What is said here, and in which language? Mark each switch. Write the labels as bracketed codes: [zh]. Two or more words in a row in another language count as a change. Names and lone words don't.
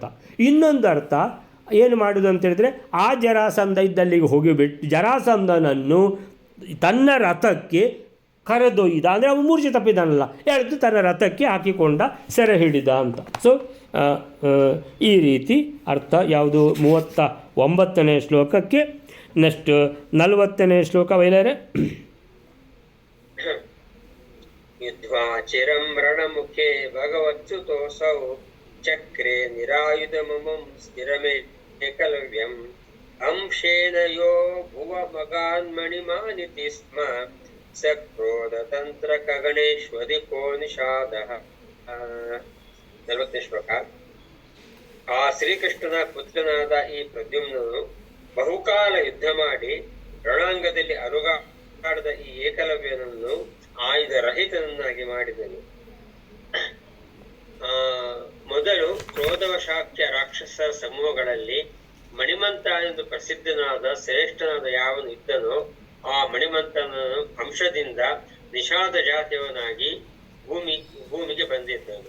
[kn] ಇನ್ನೊಂದು ಅರ್ಥ ಏನು ಮಾಡೋದು ಅಂತೇಳಿದರೆ, ಆ ಜರಾಸಂಧ ಇದ್ದಲ್ಲಿಗೆ ಹೋಗಿಬಿಟ್ಟು ಜರಾಸಂಧನನ್ನು ತನ್ನ ರಥಕ್ಕೆ ಕರೆದೊಯ್ದ, ಅಂದರೆ ಅವನು ಮೂರ್ಛೆ ತಪ್ಪಿದಾನಲ್ಲ, ಎಳೆದು ತನ್ನ ರಥಕ್ಕೆ ಹಾಕಿಕೊಂಡ, ಸೆರೆ ಹಿಡಿದ ಅಂತ. ಸೊ ಈ ರೀತಿ ಅರ್ಥ ಯಾವುದು 39ನೇ ಶ್ಲೋಕಕ್ಕೆ. ನೆಕ್ಸ್ಟ್ 40ನೇ ಶ್ಲೋಕ ವೈಲರೆ. [sa] युद्ध्वा चिरं रणमुखे भगवत्सुतोऽसौ चक्रे निरायुधममुं स्थिरमेकलव्यम् अंशेन यो भुवमगान्मणिमानिति स्म सक्रोधतन्त्रकगणेष्वधिको निषादः. [kn] 40ನೇ ಶ್ಲೋಕ. ಆ ಶ್ರೀಕೃಷ್ಣನ ಪುತ್ರನಾದ ಈ ಪ್ರದ್ಯುಮ್ನನು ಬಹುಕಾಲ ಯುದ್ಧ ಮಾಡಿ ರಣಾಂಗದಲ್ಲಿ ಅಲುಗಾಡದ ಈ ಏಕಲವ್ಯನನ್ನು ಆಯುಧ ರಹಿತನನ್ನಾಗಿ ಮಾಡಿದನು. ಮೊದಲು ಕ್ರೋಧವಶಾಖ್ಯ ರಾಕ್ಷಸರ ಸಮೂಹಗಳಲ್ಲಿ ಮಣಿಮಂತ ಎಂದು ಪ್ರಸಿದ್ಧನಾದ ಶ್ರೇಷ್ಠನಾದ ಯಾವನು ಇದ್ದನೋ ಆ ಮಣಿಮಂತನನು ಅಂಶದಿಂದ ನಿಷಾದ ಜಾತಿಯವನಾಗಿ ಭೂಮಿಗೆ ಬಂದಿದ್ದನು.